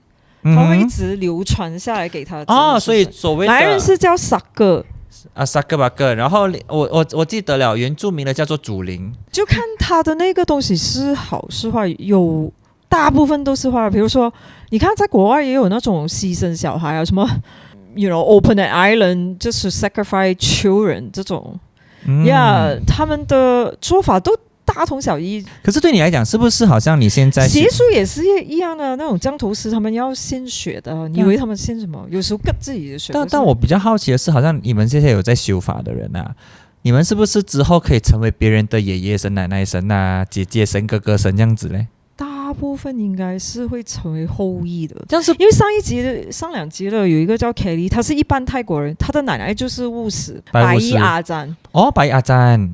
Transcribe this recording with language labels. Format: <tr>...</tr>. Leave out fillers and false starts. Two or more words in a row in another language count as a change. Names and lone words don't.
<zh>他會一直流傳下來給他所以所謂的馬來人是叫薩格薩格巴格，然後我記得了，原住民的叫做祖靈，就看他的那個東西是好是壞，有大部分都是壞。比如說，你看在國外也有那種犧牲小孩啊，什麼</zh> <en>open an island</en> <zh>就是</zh> <en>sacrifice children</en> <zh>這種他們的做法都大同小異。可是對你來講，是不是好像你現在邪術也是一樣的？那種降頭師他們要獻血的，你以為他們獻什麼？有時候割自己的血。但我比較好奇的是，好像你們這些有在修法的人啊，你們是不是之後可以成為別人的爺爺神、奶奶神啊、姐姐神、哥哥神這樣子嘞？大部分應該是會成為後裔的，這樣是因為上兩集的有一個叫 Kelly， 他是一般泰國人，他的奶奶就是巫師白衣阿贊。白衣阿贊。</zh>